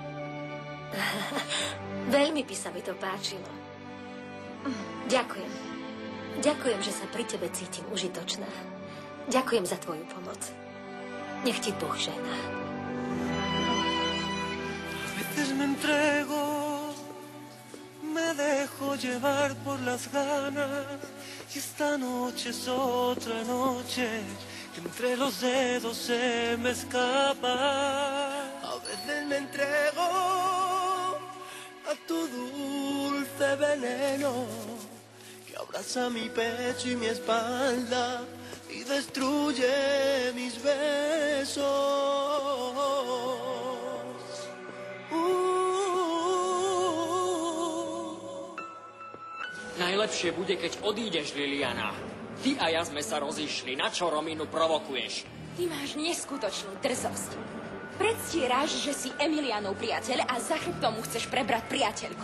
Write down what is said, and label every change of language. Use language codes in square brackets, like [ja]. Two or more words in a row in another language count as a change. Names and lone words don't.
[sk] Veľmi by sa mi to páčilo. Ďakujem. Ďakujem, že sa pri tebe cítim užitočná. Ďakujem za tvoju pomoc. Nech ti Boh žehná. [es] A veces me entrego, me dejo llevar por las ganas y esta noche es otra noche que entre los dedos se me escapa. A veces me entrego a tu dulce veneno que abraza mi pecho y mi espalda y destruye mis besos. [sk] Najlepšie bude, keď odídeš, Liliana. Ty a ja sme sa rozišli. Na čo Rominu provokuješ? Ty máš neskutočnú drzosť. Predstieráš, že si Emilianov priateľ a za chrbtom mu chceš prebrať priateľku.